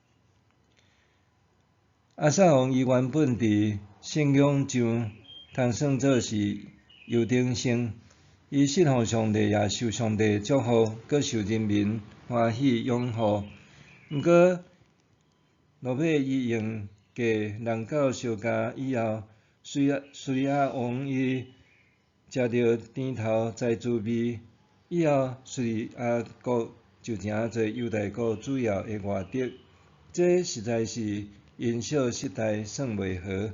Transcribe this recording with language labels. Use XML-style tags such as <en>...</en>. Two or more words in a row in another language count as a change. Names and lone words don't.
<nan>阿撒王伊原本伫信仰上通算做是优等生，伊信奉上帝，也受上帝祝福，阁受人民欢喜拥护。毋过，落尾伊用计人狗相加以后，叙利亚王伊食着甜头栽滋味，以后叙利亚国就成做犹大国主要的外敌，这实在是因小失大，算袂合。</nan>